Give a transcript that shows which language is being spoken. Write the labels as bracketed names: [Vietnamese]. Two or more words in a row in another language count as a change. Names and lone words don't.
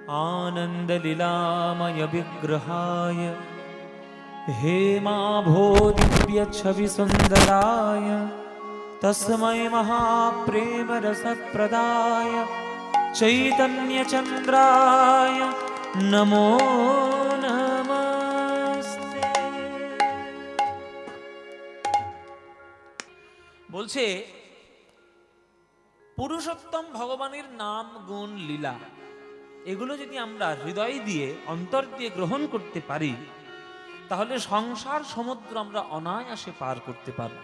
[Sanskrit] आनन्दलीलामय विग्रहाय हेमाभोदिव्यच्छविसुन्दराय तस्मै महाप्रेमरसप्रदाय चैतन्यचन्द्राय नमो नमस्ते। [Bangla] বলছে পুরুষোত্তম ভগবানের নাম গুণ লীলা এগুলো যদি আমরা হৃদয় দিয়ে অন্তর দিয়ে গ্রহণ করতে পারি তাহলে সংসার সমুদ্র আমরা অনায়াসে পার করতে পারব।